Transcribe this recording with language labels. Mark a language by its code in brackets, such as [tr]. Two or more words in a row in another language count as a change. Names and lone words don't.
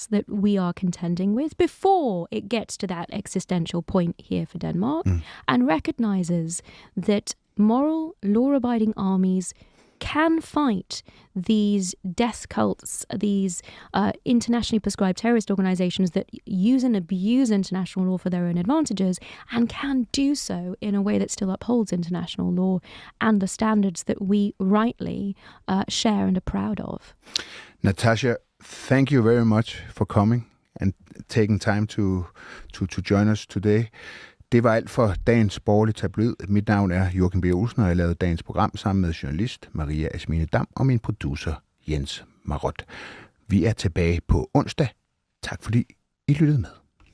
[en] that we are contending with before it gets to that existential point here for Denmark, and recognizes that moral, law-abiding armies can fight these death cults, these internationally prescribed terrorist organizations that use and abuse international law for their own advantages, and can do so in a way that still upholds international law and the standards that we rightly share and are proud of. Natasha, thank you very much for coming and taking time to join us today. [da] Det var alt for dagens Borgerlig Tabloid. Mit navn er Joachim B. Olsen, og jeg lavede dagens program sammen med journalist Maria Asmine Dam og min producer Jens Marott. Vi er tilbage på onsdag. Tak fordi I lyttede med.